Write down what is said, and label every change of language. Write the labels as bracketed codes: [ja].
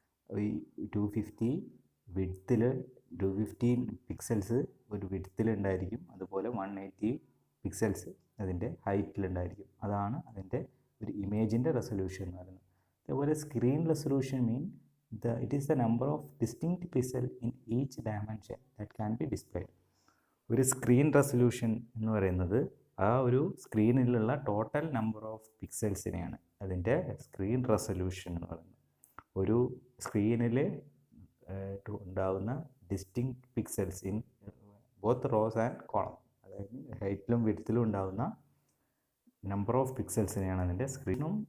[ml] ഈ 250 വിഡ്ത്തിൽ 250 പിക്സൽസ് ഒരു വിഡ്ത്തിലുണ്ടായിരിക്കും, അതുപോലെ 180 പിക്സൽസ് അതിൻ്റെ ഹൈറ്റിലുണ്ടായിരിക്കും. അതാണ് അതിൻ്റെ ഒരു ഇമേജിൻ്റെ റെസൊല്യൂഷൻ എന്ന് പറയുന്നത്. അതേപോലെ screen resolution [en] it is the number of distinct pixels in each dimension that can be displayed. [ml] ഒരു സ്ക്രീൻ റെസൊല്യൂഷൻ എന്ന് പറയുന്നത് ആ ഒരു സ്ക്രീനിലുള്ള ടോട്ടൽ നമ്പർ ഓഫ് പിക്സൽസിനെയാണ് അതിൻ്റെ സ്ക്രീൻ റെസൊല്യൂഷൻ എന്ന് പറയുന്നത്. ഒരു സ്ക്രീനിൽ ഉണ്ടാകുന്ന distinct pixels [en] in both rows and column, [ml] അതായത് ഹൈറ്റിലും വിഡ്ത്തിലും ഉണ്ടാകുന്ന നമ്പർ ഓഫ് പിക്സൽസിനെയാണ് അതിൻ്റെ സ്ക്രീനും.